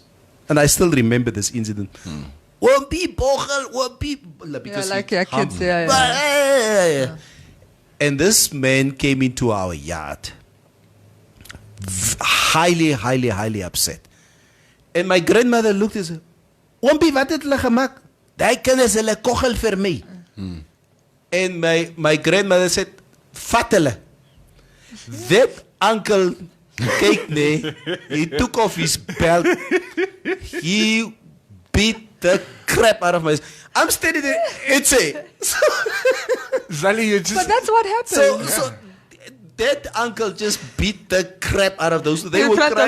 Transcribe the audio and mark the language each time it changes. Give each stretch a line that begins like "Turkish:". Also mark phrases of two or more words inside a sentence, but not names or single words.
English: And I still remember this incident. Because like your kids, yeah. And this man came into our yard, highly, highly, highly upset. And my grandmother looked and said,
Afrikaans: "Oompie, wat het hulle gemaak? Daai kinders hulle kogel vir my."
English: And my grandmother said,
Afrikaans: "Vat hulle."
English: That uncle,
Afrikaans: kyk nee,
English: he took off his belt. He beat the crap out of my... I'm standing there, it's a... Zali, you just... But that's what happened. So that uncle just beat the crap out of those. They were crying.